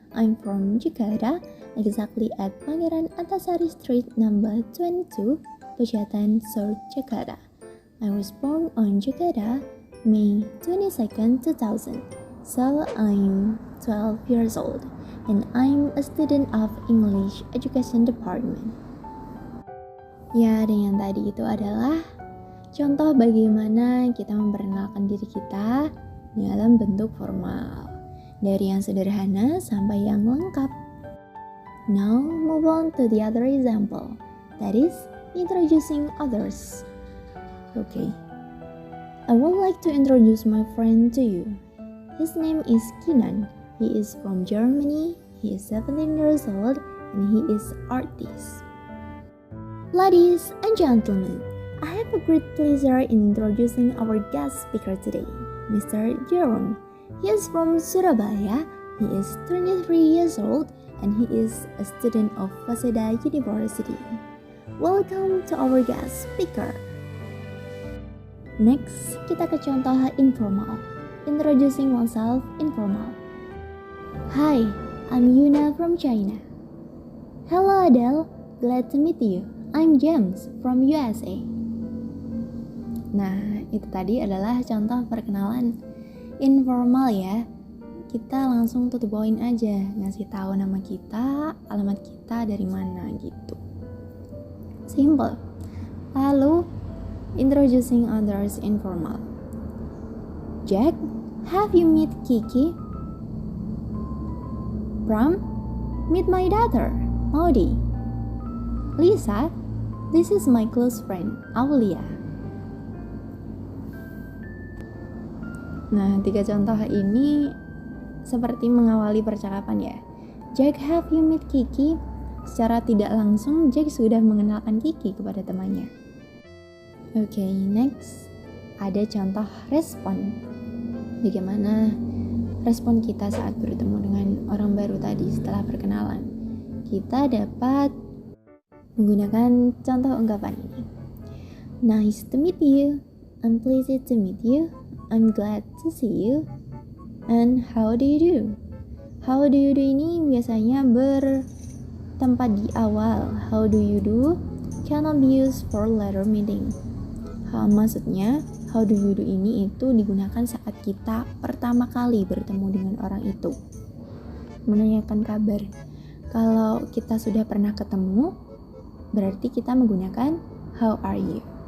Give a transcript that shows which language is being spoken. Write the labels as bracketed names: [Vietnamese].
[English] I'm from Jakarta, exactly at Pangeran Antasari Street number 22, Pejaten South, Jakarta. I was born on Jakarta, May 22nd, 2000. So I'm 12 years old, and I'm a student of English Education Department. [Indonesian] Ya, dan yang tadi itu adalah contoh bagaimana kita memperkenalkan diri kita dalam bentuk formal, dari yang sederhana sampai yang lengkap. [English] Now move on to the other example, that is introducing others. Okay, I would like to introduce my friend to you. His name is Kinan. He is from Germany. He is 17 years old and he is artist. Ladies and gentlemen, I have a great pleasure in introducing our guest speaker today, Mr. Jerome. He is from Surabaya. He is 23 years old and he is a student of Waseda University. Welcome to our guest speaker. Next, [Indonesian] kita ke contoh informal. [English] Introducing oneself informal. Hi, I'm Yuna from China. Hello Adele, glad to meet you. I'm James from USA. [Indonesian] Nah, itu tadi adalah contoh perkenalan informal ya. Kita langsung [English] to the point [Indonesian] aja, ngasih tahu nama kita, alamat kita dari mana gitu. Simple. Lalu [English] introducing others informal. Jack, have you met Kiki? Pram, meet my daughter, Maudie. Lisa, this is my close friend, Aulia. [Indonesian] Nah, 3 contoh ini seperti mengawali percakapan ya. [English] Jack, have you met Kiki? [Indonesian] Secara tidak langsung, Jack sudah mengenalkan Kiki kepada temannya. Oke, next. Ada contoh respon. Bagaimana respon kita saat bertemu dengan orang baru tadi setelah perkenalan? Kita dapat menggunakan contoh ungkapan ini. [English] Nice to meet you. I'm pleased to meet you. I'm glad to see you. And how do you do? How do you do [Indonesian] ini biasanya bertempat di awal. [English] How do you do cannot be used for later meeting. [Indonesian] Maksudnya, [English] how do you do [Indonesian] ini itu digunakan saat kita pertama kali bertemu dengan orang itu. Menanyakan kabar. Kalau kita sudah pernah ketemu, berarti kita menggunakan [English] how are you.